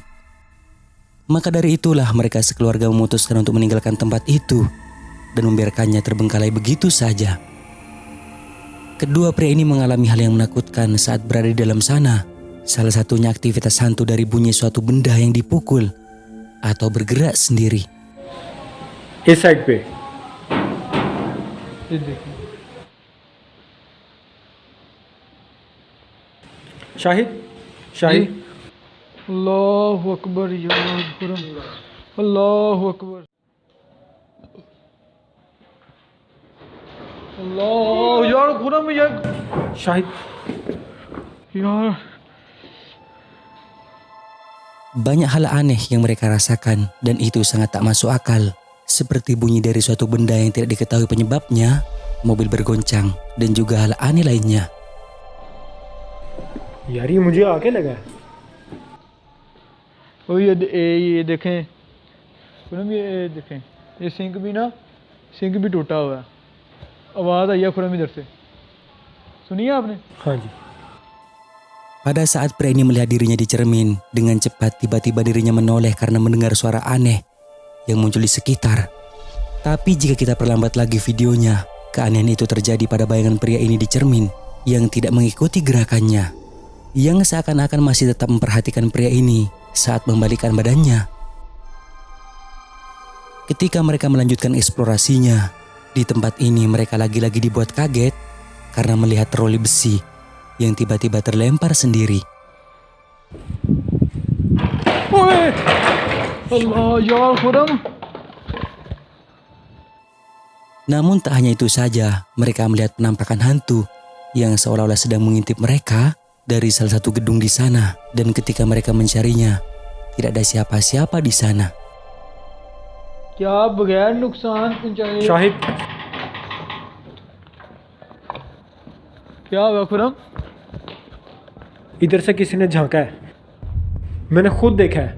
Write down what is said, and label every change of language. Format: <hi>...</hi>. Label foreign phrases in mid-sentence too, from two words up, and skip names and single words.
<id>Maka dari itulah mereka sekeluarga memutuskan untuk meninggalkan tempat itu dan membiarkannya terbengkalai begitu saja. Kedua pria ini mengalami hal yang menakutkan saat berada di dalam sana. Salah satunya aktivitas hantu dari bunyi suatu benda yang dipukul atau bergerak sendiri.</id> <hi>इस साइड पे शाहिद शाहिद</hi> <ar>الله أكبر</ar> <hi>यार खुरम</hi> <ar>الله أكبر</ar> <hi>अल्लाह यार खुरम यार शाहिद यार</hi> <id>Banyak hal aneh yang mereka rasakan dan itu sangat tak masuk akal. Seperti bunyi dari suatu benda yang tidak diketahui penyebabnya, mobil bergoncang, dan juga hal aneh lainnya.</id> <hi>यार ये मुझे आके लगा है। ओ ये देखें खुरम, ये देखें ये सिंक भी टूटा हुआ है। आवाज़ आई है खुरम इधर से, सुनिए आपने? हाँ जी।</hi> <id>Pada saat pria ini melihat dirinya di cermin, dengan cepat tiba-tiba dirinya menoleh karena mendengar suara aneh yang muncul di sekitar. Tapi jika kita perlambat lagi videonya, keanehan itu terjadi pada bayangan pria ini di cermin yang tidak mengikuti gerakannya, yang seakan-akan masih tetap memperhatikan pria ini saat membalikkan badannya. Ketika mereka melanjutkan eksplorasinya, di tempat ini mereka lagi-lagi dibuat kaget karena melihat troli besi yang tiba-tiba terlempar sendiri.</id> <hi>ओए अल्लाह यार खुरम।</hi> <id>Namun tak hanya itu saja, mereka melihat penampakan hantu yang seolah-olah sedang mengintip mereka dari salah satu gedung di sana, dan ketika mereka mencarinya, tidak ada siapa-siapa di sana.</id> <hi>क्या बगैर नुकसान पहुंचाए शाहिद क्या हुआ खुरम? इधर से किसी ने झांका है, मैंने खुद देखा है।</hi>